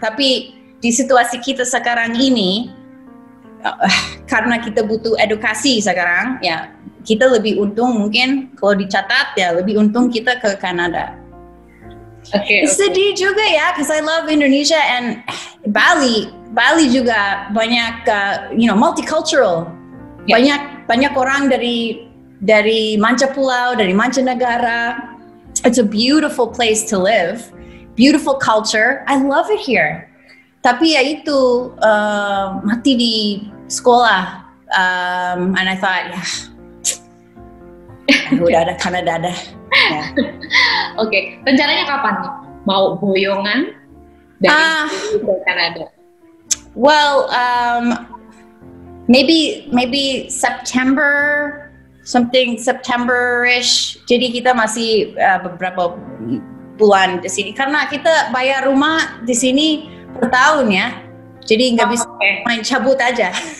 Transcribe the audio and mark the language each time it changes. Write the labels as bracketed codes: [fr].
[id] Tapi di situasi kita sekarang ini karena kita butuh edukasi sekarang, ya kita lebih untung mungkin kalau dicatat ya lebih untung kita ke Kanada. Okay. Sedih juga ya, [en] because I love Indonesia and Bali [id] juga banyak, [en] you know, multicultural. Yeah. [id] Banyak orang dari manca pulau, dari mancanegara. [en] It's a beautiful place to live, beautiful culture. I love it here. [id] Tapi ya itu mati di sekolah, [en] and I thought, [id] udah ada Kanada ada. Yeah. Oke, rencananya kapan nih? Mau boyongan dari Kanada? [en] Well, maybe September, September-ish. [id] Jadi kita masih beberapa bulan di sini karena kita bayar rumah di sini per tahun ya. Jadi nggak bisa main cabut aja.